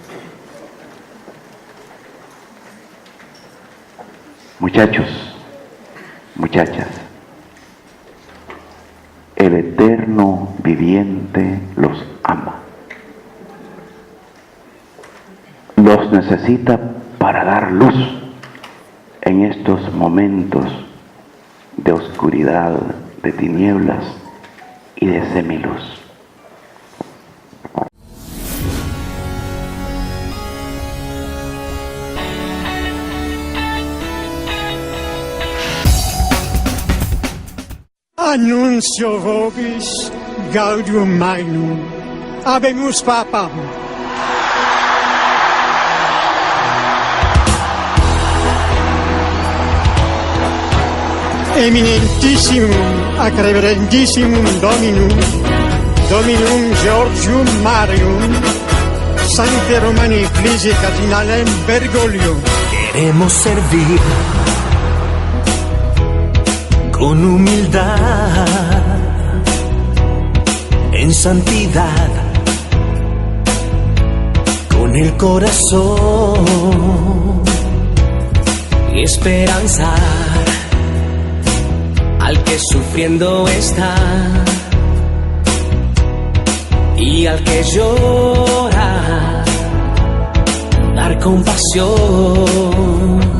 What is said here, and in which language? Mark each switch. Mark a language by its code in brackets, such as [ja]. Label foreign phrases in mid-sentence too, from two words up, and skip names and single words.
[es] Muchachos, muchachas, el eterno viviente los ama. Los necesita para dar luz en estos momentos de oscuridad, de tinieblas y de semiluz. [la] Annuncio vobis gaudium magnum, habemus papam. Eminentissimum ac reverendissimum Dominum Georgium Marium, Sancte Romani Ecclesiae Cardinalem Bergoglio. [es] Queremos servir con humildad, en santidad, con el corazón y esperanzar al que sufriendo está y al que llora, dar compasión.